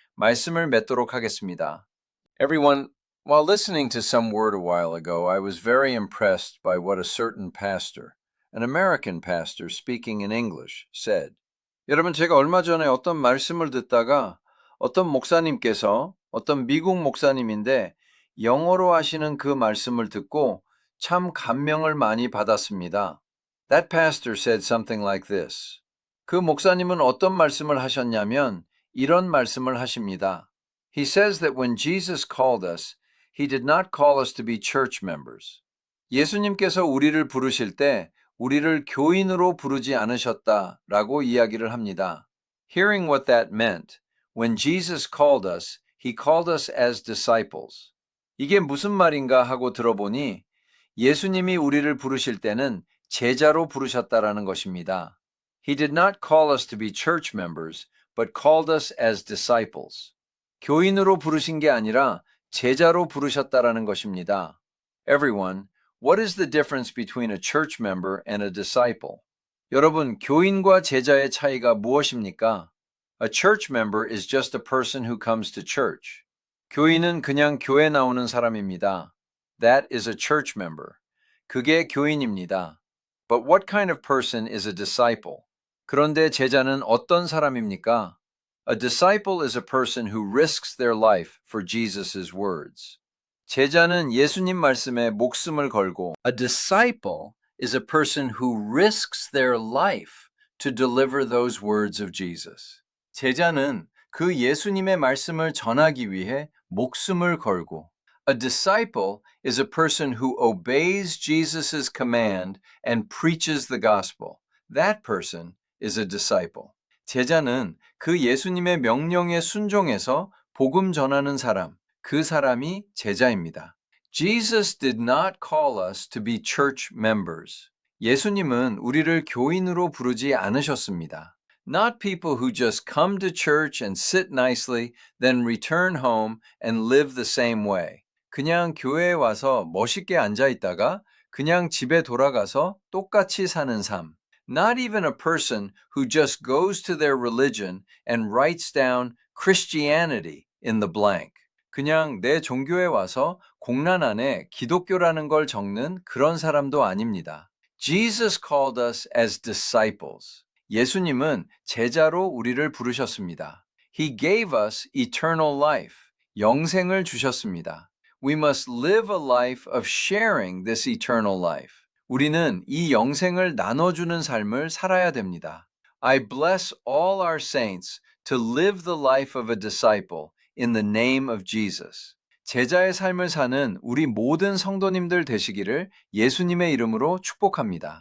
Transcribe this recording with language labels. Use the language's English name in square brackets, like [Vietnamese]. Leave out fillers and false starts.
[Korean] 말씀을 맺도록 하겠습니다. [English] Everyone, while listening to some word a while ago, I was very impressed by what a certain pastor, an American pastor speaking in English, said. [Korean] 여러분, 제가 얼마 전에 어떤 말씀을 듣다가 어떤 목사님께서 어떤 미국 목사님인데 영어로 하시는 그 말씀을 듣고 참 감명을 많이 받았습니다. [English] That pastor said something like this. [Korean] 그 목사님은 어떤 말씀을 하셨냐면 이런 말씀을 하십니다. [English] He says that when Jesus called us, He did not call us to be church members. [Korean] 예수님께서 우리를 부르실 때 우리를 교인으로 부르지 않으셨다라고 이야기를 합니다. [English] Hearing what that meant, when Jesus called us, He called us as disciples. [Korean] 이게 무슨 말인가 하고 들어보니 예수님이 우리를 부르실 때는 제자로 부르셨다라는 것입니다. [English] He did not call us to be church members, but called us as disciples. [Korean] 교인으로 부르신 게 아니라 제자로 부르셨다라는 것입니다. [English] Everyone, what is the difference between a church member and a disciple? [Korean] 여러분, 교인과 제자의 차이가 무엇입니까? [English] A church member is just a person who comes to church. [Korean] 교인은 그냥 교회 나오는 사람입니다. [English] That is a church member. [Korean] 그게 교인입니다. [English] But what kind of person is a disciple? [Korean] 그런데 제자는 어떤 사람입니까? [English] A disciple is a person who risks their life for Jesus' words. [Korean] 제자는 예수님 말씀에 목숨을 걸고 [English] A disciple is a person who risks their life to deliver those words of Jesus. [Korean] 제자는 그 예수님의 말씀을 전하기 위해 목숨을 걸고 [English] A disciple is a person who obeys Jesus' command and preaches the gospel. That person is a disciple. [Korean] 제자는 그 예수님의 명령에 순종해서 복음 전하는 사람, 그 사람이 제자입니다. [English] Jesus did not call us to be church members. [Korean] 예수님은 우리를 교인으로 부르지 않으셨습니다. [English] Not people who just come to church and sit nicely, then return home and live the same way. [Korean] 그냥 교회에 와서 멋있게 앉아 있다가 그냥 집에 돌아가서 똑같이 사는 삶. [English] Not even a person who just goes to their religion and writes down Christianity in the blank. [Korean] 그냥 내 종교에 와서 공란 안에 기독교라는 걸 적는 그런 사람도 아닙니다. [English] Jesus called us as disciples. [Korean] 예수님은 제자로 우리를 부르셨습니다. [English] He gave us eternal life. [Korean] 영생을 주셨습니다. [English] We must live a life of sharing this eternal life. [Korean] 우리는 이 영생을 나눠주는 삶을 살아야 됩니다. [English] I bless all our saints to live the life of a disciple in the name of Jesus. [Korean] 제자의 삶을 사는 우리 모든 성도님들 되시기를 예수님의 이름으로 축복합니다.